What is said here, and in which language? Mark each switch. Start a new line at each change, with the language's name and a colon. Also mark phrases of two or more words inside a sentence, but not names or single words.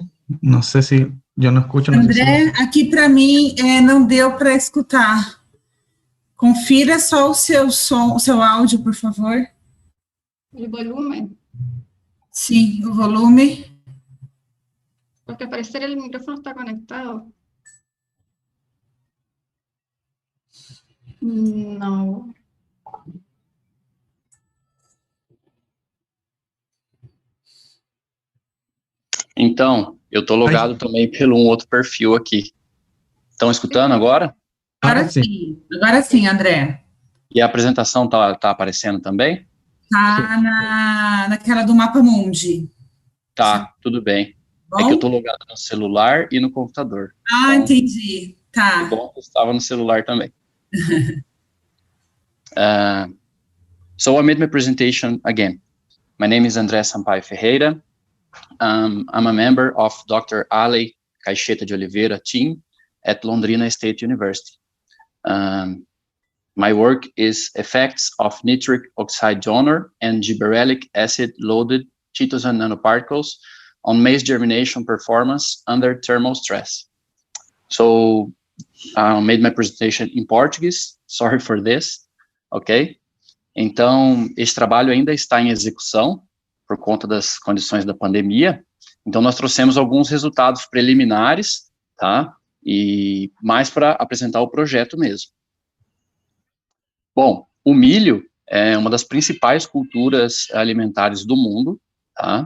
Spanish: No sé si yo no escucho. No
Portuguese: André, aqui para mim não deu para escutar. Confira só o seu som, o seu áudio, por favor.
Spanish: El volumen.
Portuguese: Sim, o volume.
Spanish: Porque al parecer el micrófono está conectado. No.
Portuguese: Então, Eu estou logado também pelo um outro perfil aqui. Estão escutando agora? Agora sim, André. E a apresentação tá aparecendo também? Tá naquela do Mapa Mundi. Tá, tudo bem. Bom? É que eu estou logado no celular e no computador. Ah, então, entendi. Tá. É bom que eu estava no celular também.
English: So I made my presentation again. My name is André Sampaio Ferreira. I'm a member of Dr. Ale Caixeta de Oliveira team at Londrina State University. My work is effects of nitric oxide donor and gibberellic acid-loaded chitosan nanoparticles on maize germination performance under thermal stress. So I made my presentation in Portuguese. Sorry for this. Ok?
Portuguese: Então, esse trabalho ainda está em execução por conta das condições da pandemia. Então, nós trouxemos alguns resultados preliminares, tá? E mais para apresentar o projeto mesmo. Bom, o milho é uma das principais culturas alimentares do mundo, tá?